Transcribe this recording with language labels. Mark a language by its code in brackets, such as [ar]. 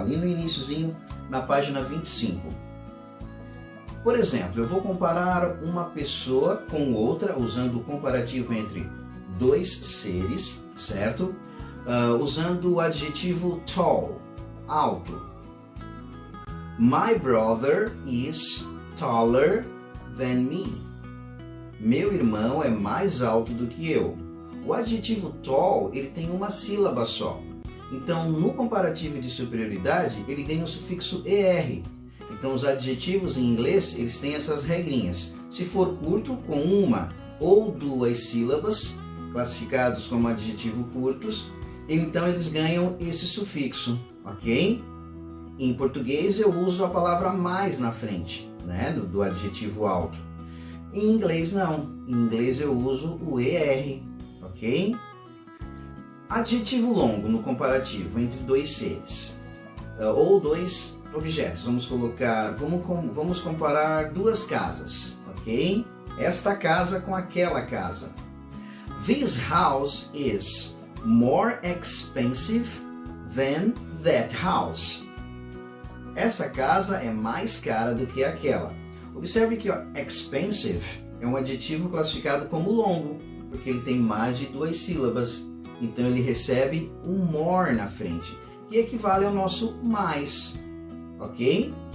[pt] Ali no iniciozinho, na página 25. Por exemplo, eu vou comparar uma pessoa com outra, usando o comparativo entre dois seres, certo? Usando o adjetivo tall, alto. [en] My brother is taller than me. [pt] Meu irmão é mais alto do que eu. O adjetivo tall, ele tem uma sílaba só. Então, no comparativo de superioridade, ele tem o sufixo ER. Então, os adjetivos em inglês, eles têm essas regrinhas. Se for curto, com uma ou duas sílabas, classificados como adjetivo curtos, então eles ganham esse sufixo, ok? Em português eu uso a palavra mais na frente, né, do adjetivo alto. Em inglês não, em inglês eu uso o ER, ok? Adjetivo longo no comparativo entre dois seres, ou dois objetos. Vamos comparar duas casas, ok? Esta casa com aquela casa. [en] This house is more expensive than that house. [pt] Essa casa é mais cara do que aquela. Observe que expensive é um adjetivo classificado como longo, porque ele tem mais de duas sílabas. Então ele recebe um more na frente, que equivale ao nosso mais, ok?